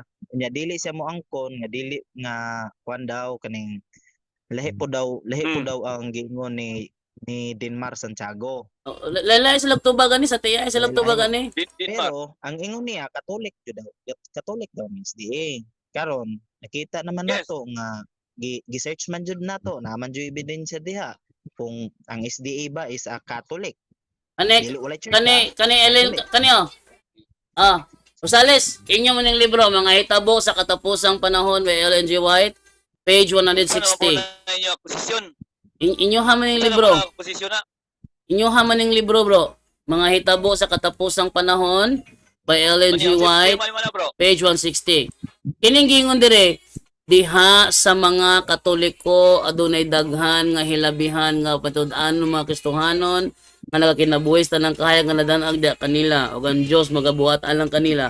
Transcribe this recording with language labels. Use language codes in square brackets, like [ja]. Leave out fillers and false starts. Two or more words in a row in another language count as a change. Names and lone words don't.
[ceb] Nya dili siya mo angkon nga dili nga kuan daw kaning lahi po daw ang giingon ni Denmar Santiago. Lalay sa lagtuba gani sa tiya sa lagtuba gani. Pero ang ingon niya Catholic jud daw. Catholic daw means SDA. Karon nakita naman nato nga gi-search man jud nato naman jud ebidensya diha kung ang SDA ba [en] is a Catholic. [ceb] Dili wala church. Kani Rosales, inyo man yung libro mga hitabo sa katapusang panahon by Ellen G. White, page 160. Inyo man yung libro. Inyo man yung libro, bro. Mga hitabo sa katapusang panahon by Ellen G. White, page 160. Kining gingon dire, diha sa mga Katoliko adunay daghan nga hilabihan nga patud-an ng mga Kristohanon nga nagakinabuhis tanang kahayag nga nadanag dia kanila ug ang Dios magabuhat alang kanila.